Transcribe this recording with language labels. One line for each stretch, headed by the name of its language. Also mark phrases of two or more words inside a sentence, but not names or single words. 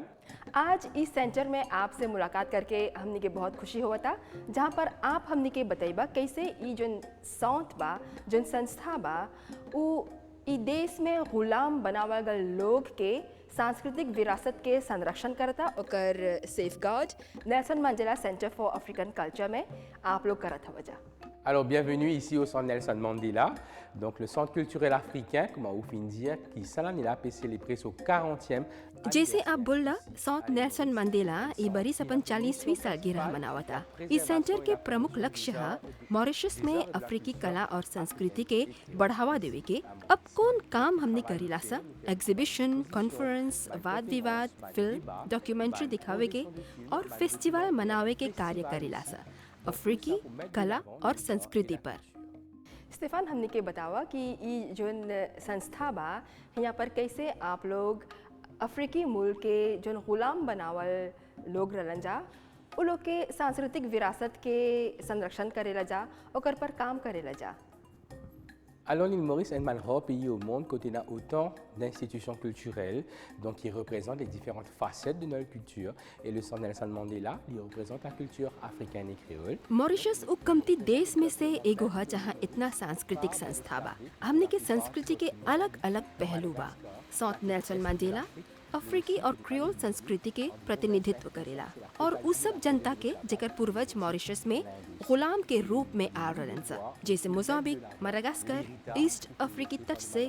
Bhojpuri: आज इस सेंटर में आपसे मुलाकात करके हमने के बहुत खुशी हुआ था जहाँ पर आप हमने के बताइबा कैसे ई जोन सौंत बा जोन संस्था बा उ ई देश में गुलाम बनावल गल लोग के सांस्कृतिक विरासत के संरक्षण करता ओकर सेफगार्ड नेल्सन मंडेला सेंटर फॉर अफ्रीकन कल्चर में आप लोग करत हवा जा।
French: Alors bienvenue ici au centre Nelson Mandela, donc le centre culturel africain, comment vous finissez dire, qui s'alanila a célébré son 40e।
Bhojpuri: जैसे आप बोला साउथ नेल्सन मंडेला ई बरिस अपन 40वीं सालगिरह मनावता। इस सेंटर के प्रमुख लक्ष्य है मॉरिशस में अफ्रीकी कला और संस्कृति के बढ़ावा देवे के। अब कौन काम हमने करीला सा एग्जीबिशन, कॉन्फ्रेंस, वाद विवाद, फिल्म, डॉक्यूमेंट्री दिखावे के और फेस्टिवल मनावे के कार्य करीला सा अफ्रीकी कला और संस्कृति पर। स्टेफान हमने के बतावा कि ई जो संस्था बा यहाँ पर कैसे आप लोग अफ्रीकी मूल के जो गुलाम बनावल लोग रहलन जा उ लोग के सांस्कृतिक विरासत के संरक्षण करेला जा ओकर पर काम करेला जा।
French: Alors l'île Maurice est un grand pays au monde côté n'a autant d'institutions culturelles donc qui représentent les différentes facettes de notre culture et le centre Nelson Mandela il représente la culture africaine et créole।
Bhojpuri: मॉरिशस उ कमती देश में से एगो है जहाँ इतना सांस्कृतिक संस्था बा। हमने के संस्कृति के अलग अलग पहलू बा। साउथ नेल्सन मंडेला अफ्रीकी और क्रियोल संस्कृति के प्रतिनिधित्व करेला और उस सब जनता के जेकर पूर्वज मॉरिशस में गुलाम के रूप में आ रहलन सा, जैसे मोजाम्बिक, मडागास्कर, ईस्ट अफ्रीकी तट से।